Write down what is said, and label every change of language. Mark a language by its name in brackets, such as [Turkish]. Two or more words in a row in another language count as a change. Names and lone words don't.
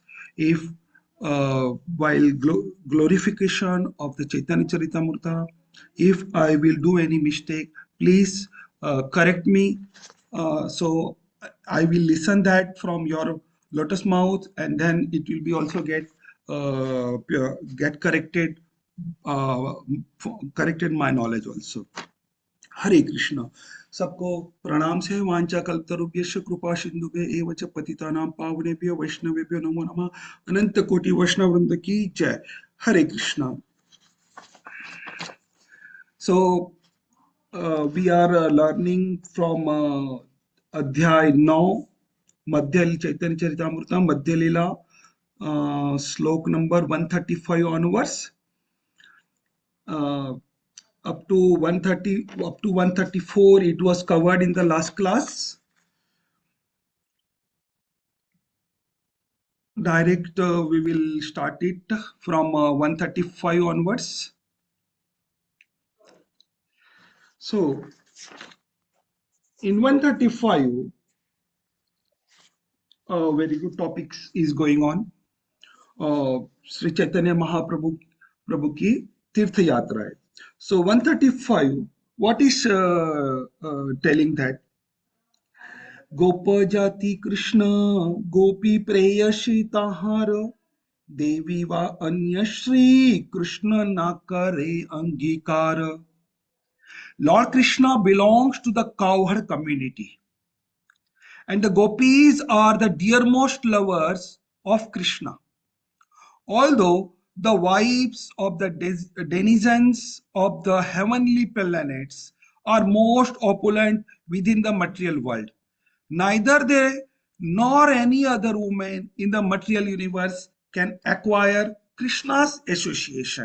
[English] If while glorification of the Chaitanya Charitamrita, if I will do any mistake, please correct me. So I will listen that from your lotus mouth, and then it will be also get corrected, uh, corrected my knowledge also. [Hindi] हरे कृष्ण सबको प्रणाम [Sanskrit] से वांछा कल्पतरुभ्यश्च कृपा सिंधुभ्य एव च पतितानां पावनेभ्यो वैष्णवेभ्यो नमो नमः [Hindi] अनंत कोटि वैष्णव वृंद की जय हरे कृष्ण [English] so we are learning from [Hindi] अध्याय 9 मध्य [English] चैतन्य चरितामृत [Hindi] मध्य लीला श्लोक नंबर [English] 135 onwards uh, up to 130 up to 134 it was covered in the last class. Direct we will start it from 135 onwards. So in 135 very good topics is going on. [Hindi] श्री चैतन्य महाप्रभु प्रभु की तीर्थ यात्रा है. [English] So 135 what is telling that [Bangla] গোপ জাতি কৃষ্ণ গোপী প্রেয়সী তাহার দেবী বা অন্য শ্রী কৃষ্ণ না করে অঙ্গীকার. [English] Lord Krishna belongs to the cowherd community, and the gopis are the dearmost lovers of Krishna. Although the wives of the denizens of the heavenly planets are most opulent within the material world, neither they nor any other woman in the material universe can acquire Krishna's association.